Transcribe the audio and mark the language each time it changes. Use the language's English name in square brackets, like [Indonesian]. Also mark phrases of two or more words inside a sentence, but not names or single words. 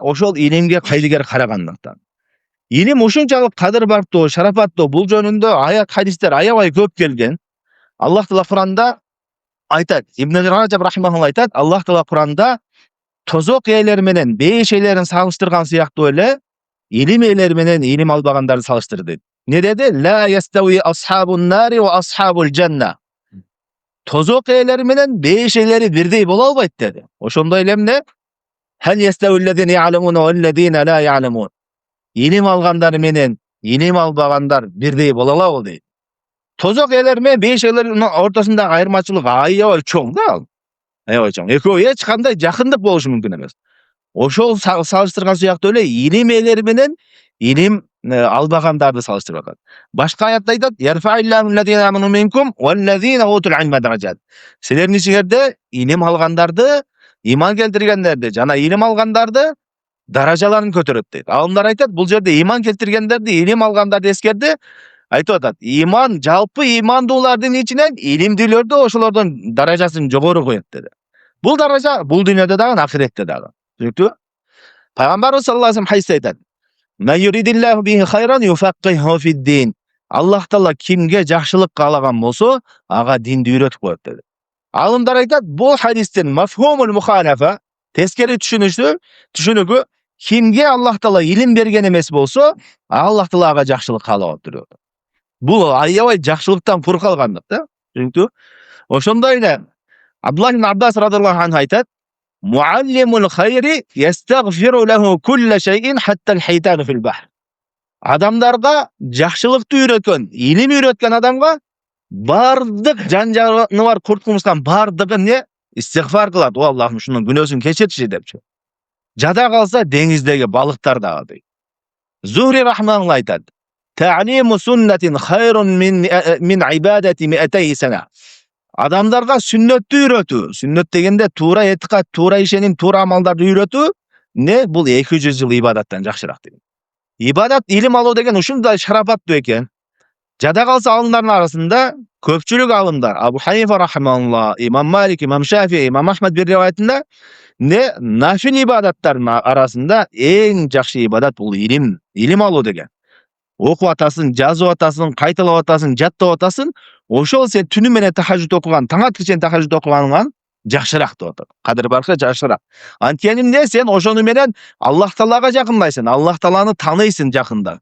[Kyrgyz] Ошол илимге кайдыгер карагандыктан. Илим ушунчалык кадыр барктуу, шарапаттуу, бул жөнүндө аят хадистер аябай көп келген. Аллах Таала Куранда айтат, Ибн Раджаб рахимахуллах айтат, Аллах Таала Куранда тозок ээлери менен бейиш ээлерин салыштырган сыяктуу эле илим ээлери менен илим албагандарды салыштырды дейт. Не деди? [Arabic] لا يستوي أصحاب النار وأصحاب الجنة. [Kyrgyz] Тозок ээлери менен бейиш ээлери бирдей боло албайт деди. Ошондой эле эмне? [Arabic] هل يستوي الذين يعلمون والذين لا يعلمون. [Kyrgyz] Илим алгандар менен илим албагандар бирдей боло алабы дейт. Тозок ээлер менен бейиш ээлердин ортосундагы айырмачылык аябай чоң да. Аябай чоң. Экөө эч кандай жакындык болушу мүмкүн эмес. Ошол салыштырган сыяктуу эле илим ээлери менен илим албагандарды салыштырып атат. Башка аятта айтат: [Arabic] "يرفع الله الذين آمنوا منكم والذين أوتوا العلم درجات." [Kyrgyz] Силердин ичиңерде илим алгандарды, иман келтиргендерди жана илим алгандарды даражаларын көтөрөт дейт. Алымдар айтат, бул жерде иман келтиргендерди, илим алгандарды эскерди. Айтып атат, иман, жалпы имандуулардын ичинен илимдүүлөрдү ошолордун даражасын жогору коет деди. Бул даража бул дүйнөдө дагы, ахиретте дагы. Түшүнүктүбү? Пайгамбарыбыз [Arabic] صلى الله عليه وسلم [Kyrgyz] хадисте айтат: [Arabic] "من يرد الله به خيرا يفقهه في الدين." [Kyrgyz] Аллах Таала кимге жакшылык каалаган болсо, ага динди үйрөтүп коет деди. Алымдар айтат, бул хадистин [Arabic] مفهوم المخالفة, [Kyrgyz] тескери түшүнүгү, кимге Аллах Таала илим берген эмес болсо, Аллах Таала ага жакшылык каалап туруп. Бул аябай жакшылыктан кур калгандык да. Түшүнүктүбү? Ошондой эле Абдуллах ибн Аббас [Arabic] رضي الله عنه айтат: "معلم الخير يستغفر له كل شيء حتى الحيتان في البحر." [Kyrgyz] Адамдарга жакшылыкты үйрөткөн, илим үйрөткөн адамга бардык жан-жаныбар курт кумустан бардыгы не? Истигфар кылат. О Аллахым, ушунун күнөөсүн кечирчи депчи. Жада калса деңиздеги балыктар дагы дейт. Зухри рахмануллах айтат: [Arabic] "تعليم سنة خير من عبادة 200 سنة." [Kyrgyz] Адамдарга сүннөттү үйрөтүү, сүннөт дегенде туура этикат, туура ишеним, туура амалдарды үйрөтүү Ne? Бул 200 жыл ибадаттан жакшыраак дедим. Ибадат, илим alуу деген ушундай шарапаттуу экен. Жада калса алымдардын арасында көпчүлүк алымдар Абу Ханифа рахимахуллах, Имам Малик, Имам Шафии, Имам Ахмед бир риваятында не нафил ибадаттардын арасында эң жакшы ибадат бул илим алуу деген. Окуп атасың, жазып атасың, кайталап атасың, жаттап атасың, ошол сен түнү менен тахажжуд окуган, таң аткыча тахажжуд окуганыңан жакшыраак деп атат. Кадыр баркы жакшыраак. Анткени эмне? Сен ошону менен Аллах Таалага жакындайсың, Аллах Тааланы тааныйсың жакында.